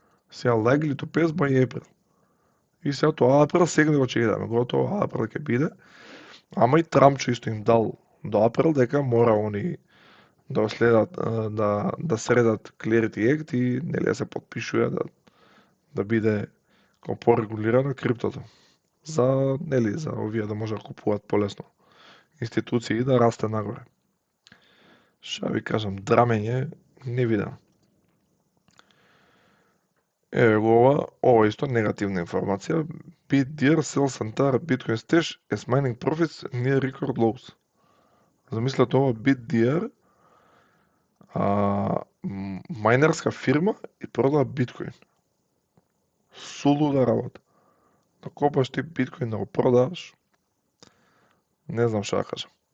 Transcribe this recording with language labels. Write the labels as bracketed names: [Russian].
[Macedonian] Сега [English] likely to pass by April. [Macedonian] И сега тоа април сега го ќе идеме, готово април ќе биде. Ама и Трамчо исто им дал до април дека мора они да следат да средат Clarity Act и нели да се потпишува да биде како порегулирано криптото. За нели за овие да може да купуваат полесно институции и да расте нагоре. Ша ви кажам, драмење не видам. Еве го ова исто негативна информација. [English] BitDeer sells entire Bitcoin stash as mining profits near record lows. [Macedonian] Замислете ова BitDeer, мајнерска фирма и продава биткоин. Сулуда работа. Да копаш ти биткоин да го продаваш, не знам што да кажам.